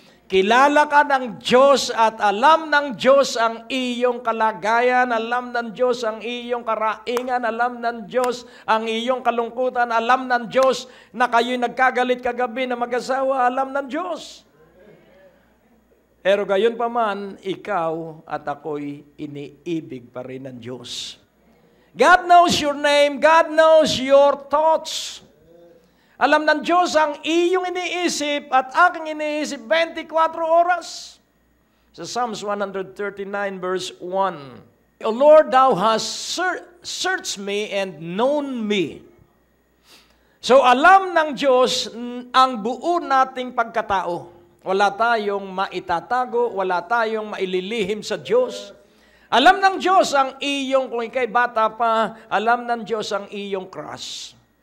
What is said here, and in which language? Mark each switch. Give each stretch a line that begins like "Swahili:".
Filipino: Kilala ka ng Diyos at alam ng Diyos ang iyong kalagayan, alam ng Diyos ang iyong karaingan, alam ng Diyos ang iyong kalungkutan, alam ng Diyos na kayo'y nagkagalit kagabi na mag-asawa, alam ng Diyos. Pero gayon pa man, ikaw at ako'y iniibig pa rin ng Diyos.
English: God knows your name, God knows your thoughts.
Filipino: Alam ng Diyos ang iyong iniisip at aking iniisip 24 oras.
English: Sa Psalms 139 verse 1, O Lord, Thou hast searched me and known me.
Filipino: So alam ng Diyos ang buo nating pagkatao. Wala tayong maitatago, wala tayong maililihim sa Diyos. Alam ng Diyos ang iyong, kung ikay bata pa, alam ng Diyos ang iyong crush.